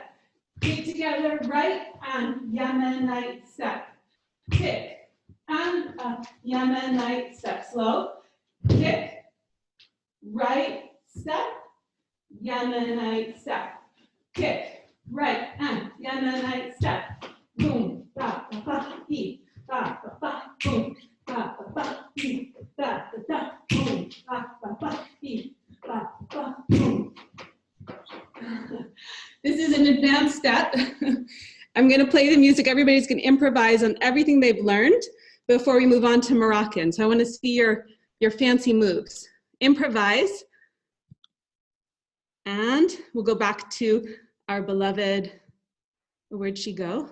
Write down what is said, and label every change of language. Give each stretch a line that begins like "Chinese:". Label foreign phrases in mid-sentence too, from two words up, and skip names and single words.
English: Kick together, right, and Yemenite step. Kick, and Yemenite step. Slow. Kick, right, step, Yemenite step. Kick, right, and Yemenite step. Boom, ba, ba, ba, beep, ba, ba, ba, boom, ba, ba, ba, beep, ba, ba, ba, boom, ba, ba, ba, beep, ba, ba, boom. This is an advanced step. I'm going to play the music. Everybody's going to improvise on everything they've learned before we move on to Moroccan. So I want to see your fancy moves. Improvise. And we'll go back to our beloved, where'd she go?